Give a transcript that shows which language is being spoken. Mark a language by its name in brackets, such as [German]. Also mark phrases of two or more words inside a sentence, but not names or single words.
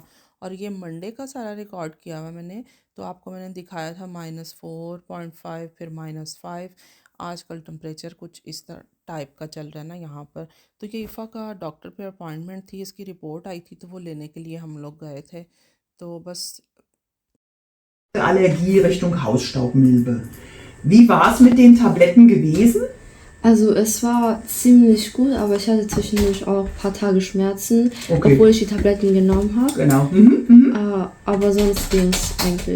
[Hindi] और ये मंडे का सारा रिकॉर्ड किया हुआ मैंने, तो आपको मैंने दिखाया था -4.5, फिर -5। आजकल टेम्परेचर कुछ इस तरह टाइप का चल रहा है ना यहाँ पर। तो ये इफ़ा का डॉक्टर पे अपॉइंटमेंट थी, इसकी रिपोर्ट आई थी, तो वो लेने के लिए हम लोग गए थे। तो बस [German] Allergie Richtung Hausstaubmilbe. Wie war es mit den Tabletten gewesen? Also es war ziemlich gut, aber ich hatte zwischendurch auch ein paar Tage Schmerzen, Okay. obwohl ich die Tabletten genommen habe. Genau. Aber sonst ging es eigentlich.